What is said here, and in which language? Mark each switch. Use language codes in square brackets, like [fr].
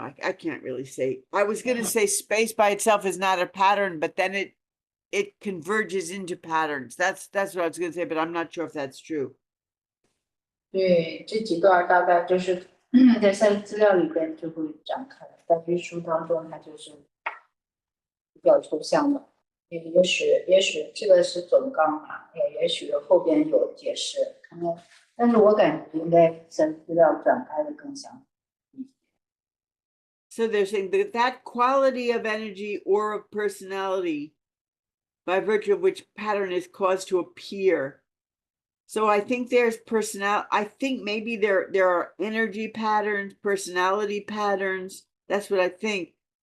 [en] I can't really say. I was going to say space by itself is not a pattern, but then it converges into patterns. That's what I was going to say, but I'm not sure if that's true. [zh] 对，这几段大概就是在赛事资料里边就会展开，在这书当中它就是比较抽象的，也许这个是总纲嘛，也许后边有解释，看看，但是我感觉应该赛事资料展开的更详细。 [en] So they're saying that quality of energy or of personality by virtue of which pattern is caused to appear. So I think there's I think maybe there are energy patterns, personality patterns. That's what I think.